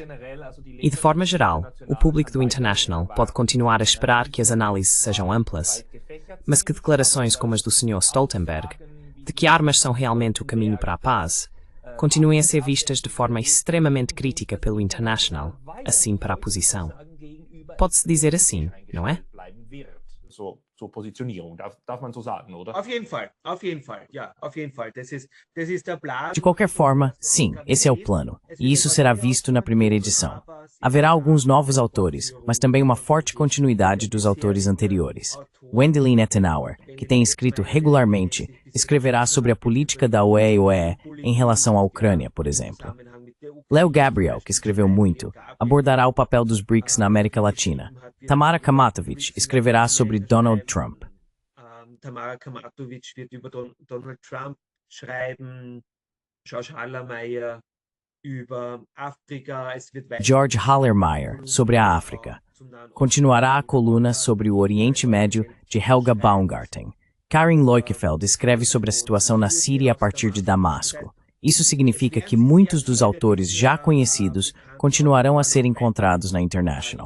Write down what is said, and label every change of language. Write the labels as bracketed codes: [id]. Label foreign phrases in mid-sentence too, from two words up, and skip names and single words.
[pt] E de forma geral, o público do International pode continuar a esperar que as análises sejam amplas, mas que declarações como as do Sr. Stoltenberg, de que armas são realmente o caminho para a paz, continuem a ser vistas de forma extremamente crítica pelo International, assim para a posição. Pode-se dizer assim, não é? [de] Zur Positionierung, darf man so sagen, oder? Auf jeden Fall, ja, auf jeden Fall. Das ist der Plan. [pt] De qualquer forma, sim, esse é o plano, e isso será visto na primeira edição. Haverá alguns novos autores, mas também uma forte continuidade dos autores anteriores. Wendelin Ettenauer, que tem escrito regularmente, escreverá sobre a política da UE em relação à Ucrânia, por exemplo. Leo Gabriel, que escreveu muito, abordará o papel dos BRICS na América Latina. Tamara Kamatovic escreverá sobre Donald Trump. [de] Tamara Kamatovic wird über Donald Trump schreiben, George Hallermeyer über África, [pt] George Hallermeyer sobre a África. Continuará a coluna sobre o Oriente Médio de Helga Baumgarten. Karin Leukefeld escreve sobre a situação na Síria a partir de Damasco. Isso significa que muitos dos autores já conhecidos continuarão a ser encontrados na International.